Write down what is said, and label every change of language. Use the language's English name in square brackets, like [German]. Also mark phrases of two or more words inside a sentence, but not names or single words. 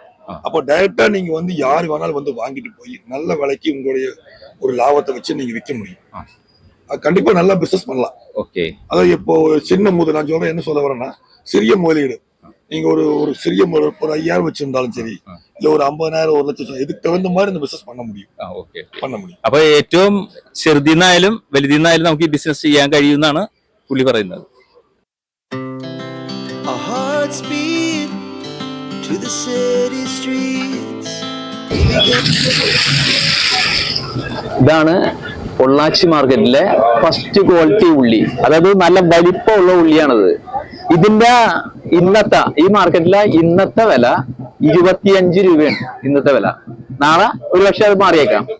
[Tamil] அப்போ டைரக்டா நீங்க வந்து யாரு வேணாலும் வந்து வாங்கிட்டு போய் நல்ல விலைக்கு உங்களுடைய ஒரு லாபத்தை வச்சு நீங்க விற்க முடியும். கண்டிப்பா நல்லா பிசினஸ் பண்ணலாம். ஓகே. அதாவது இப்போ சின்ன முதல் நான் சொல்றேன், என்ன சொல்ல வரேன்னா, சிறிய முதலீடு நீங்க ஒரு சிறிய ஒரு 5000 வச்சிருந்தாலும் சரி, இல்ல ஒரு 50,000 1 லட்சம் இதுக்கு தகுந்த மாதிரி இந்த பிசினஸ் பண்ண முடியும். பண்ண முடியும். [Malayalam] അപ്പൊ ഏറ്റവും ചെറുതിനായാലും വലുതിനായാലും നമുക്ക് ഈ ബിസിനസ് ചെയ്യാൻ കഴിയുമെന്നാണ് പുള്ളി പറയുന്നത്. [English] Our hearts beat to the city streets. [Malayalam] ഇതാണ് പൊള്ളാച്ചി മാർക്കറ്റിലെ [English] first quality [Malayalam] ഉള്ളി. അതായത് നല്ല വലിപ്പമുള്ള ഉള്ളിയാണത്. ഇതിന്റെ ഈ മാർക്കറ്റിലെ ഇന്നത്തെ വില 25 രൂപയാണ്. ഇന്നത്തെ വില. നാളെ ഒരു പക്ഷെ അത് മാറിയേക്കാം.